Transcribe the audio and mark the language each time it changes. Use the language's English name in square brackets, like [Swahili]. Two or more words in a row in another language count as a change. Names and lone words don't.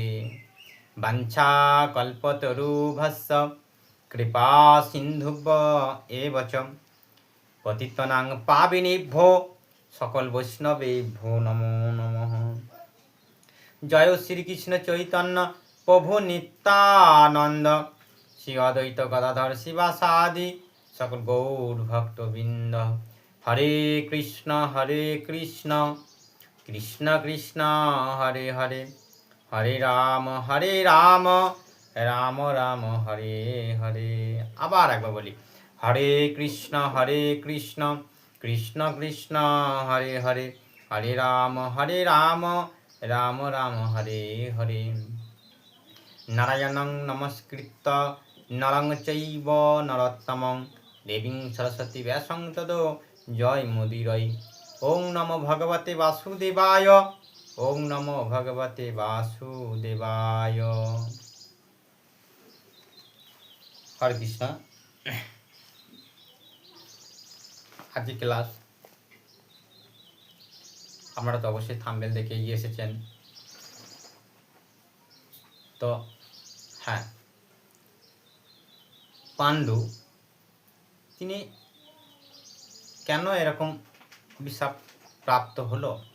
[Sanskrit] वाञ्छा कल्पतरुभ्यश्च कृपा सिन्धुभ्य एव च पतितानां पावनेभ्यो सकल वैष्णवेभ्यो नमो नमः। जय श्री कृष्ण चैतन्य प्रभु नित्यानंद श्री अद्वैत गदाधर शिवासादि सकल गौर भक्तवृंद। हरे कृष्ण कृष्ण कृष्ण हरे हरे हरे राम राम राम हरे हरे। [Bangla] আবার একবার বলি [Sanskrit] হরে কৃষ্ণ কৃষ্ণ কৃষ্ণ হরে হরে হরে রাম রাম রাম হরে হরে। নারায়ণং নমস্কৃত্য নরং চৈব নরোত্তমং দেবীং সরস্বতী ব্যাসং ততো জয় মুদিরৈ। ওং নমো ভগবতে বাসুদেবায় ওং নমো ভগবতে বাসুদেবায়। হরে কৃষ্ণ। [Bangla] আজকে ক্লাস আপনারা তো অবশ্যই থাম্বনেল দেখে এগিয়ে এসেছেন। তো হ্যাঁ, পাণ্ডু তিনি কেন এরকম অভিশাপ প্রাপ্ত হলো?